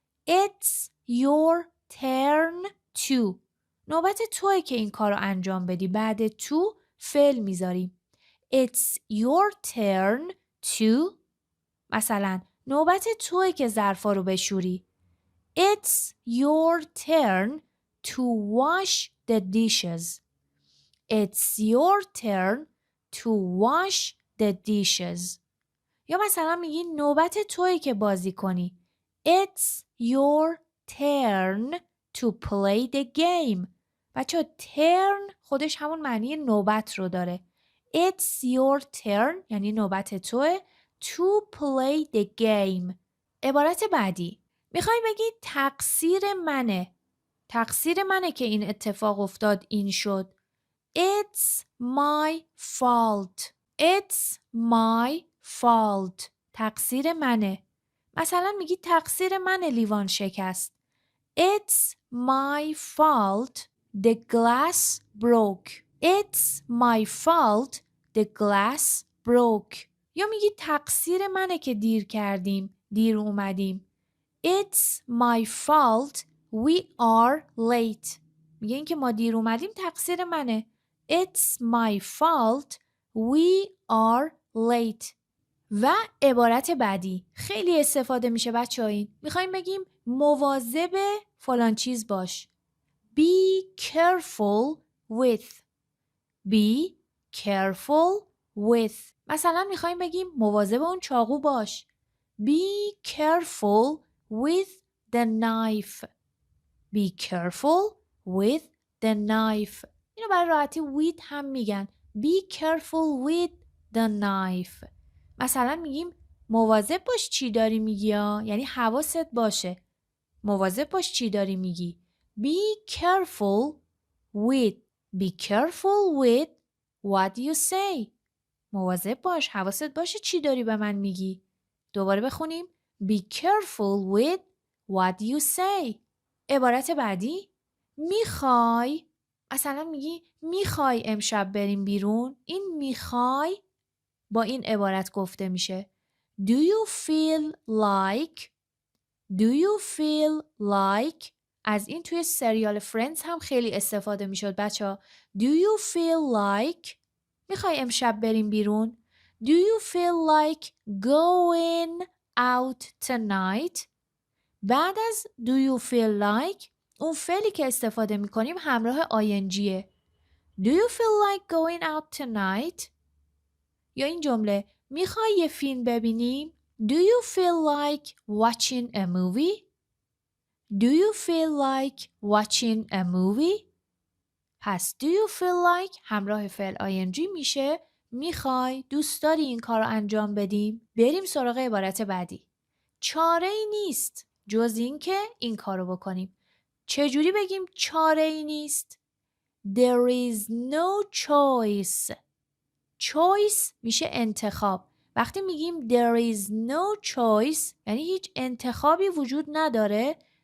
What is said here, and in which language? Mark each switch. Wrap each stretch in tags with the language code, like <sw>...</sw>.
<en>It's your turn to.</en> <fa>نوبت توه که این کار رو انجام بدی. بعد تو فعل میذاریم.</fa> <en>It's your turn to.</en> <fa>مثلا نوبت توه که ظرفا رو بشوری.</fa> <en>It's your turn to wash the dishes. It's your turn to wash the dishes.</en> <fa>یا مثلا میگی نوبت توی که بازی کنی.</fa> <en>It's your turn to play the game.</en> <fa>بچه turn خودش همون معنی نوبت رو داره.</fa> <en>It's your turn</en> <fa>یعنی نوبت توه</fa> <en>to play the game.</en> <fa>عبارت بعدی میخوای بگی تقصیر منه. تقصیر منه که این اتفاق افتاد این شد.</fa> <en>It's my fault. It's my fault.</en> <fa>تقصیر منه. مثلا میگی تقصیر منه لیوان شکست.</fa> <en>It's my fault the glass broke. It's my fault the glass broke.</en> <fa>یا میگی تقصیر منه که دیر کردیم، دیر اومدیم.</fa> <en>It's my fault we are late.</en> <fa>میگه این که ما دیر اومدیم تقصیر منه.</fa> <en>It's my fault we are late.</en> <fa>و عبارت بعدی خیلی استفاده میشه بچه ها. این میخوایم بگیم مواظب فلان چیز باش.</fa> <en>Be careful with. Be careful with.</en> <fa>مثلا میخوایم بگیم مواظب اون چاقو باش.</fa> <en>Be careful with the knife. Be careful with the knife.</en> <fa>اینو برای راحتی with هم میگن.</fa> <en>Be careful with the knife.</en> <fa>مثلا میگیم مواظب باش چی داری میگی ها. یعنی حواست باشه. مواظب باش چی داری میگی.</fa> <en>Be careful with. Be careful with what you say.</en> <fa>مواظب باش. حواست باشه چی داری به من میگی. دوباره بخونیم.</fa> <en>Be careful with what you say.</en> <fa>عبارت بعدی میخوای مثلا میگی میخوای امشب بریم بیرون؟ این میخوای با این عبارت گفته میشه.</fa> <en>Do you feel like</en> <fa>Do you feel like از این توی سریال فرندز هم خیلی استفاده میشد بچه.</fa> <en>Do you feel like</en> <fa>میخوای امشب بریم بیرون؟</fa> <en>Do you feel like going out tonight؟</en> <fa>بعد از</fa> <en>do you feel like</en> <fa>اون فعلی که استفاده میکنیم همراه ingه.</fa> <en>Do you feel like going out tonight؟</en> <fa>یا این جمله میخوای یه فیلم ببینیم؟</fa> <en>Do you feel like watching a movie؟ Do you feel like watching a movie؟ پس do you feel like</en> <fa>همراه فعل ing میشه میخوای، دوست داری این کار رو انجام بدیم؟ بریم سراغ عبارت بعدی. چاره ای نیست جز این که این کار رو بکنیم. چجوری بگیم چاره ای نیست؟</fa> <en>There is no choice.</en> <fa>choice میشه انتخاب. وقتی میگیم</fa> <en>there is no choice</en> <fa>یعنی هیچ انتخابی وجود نداره.</fa>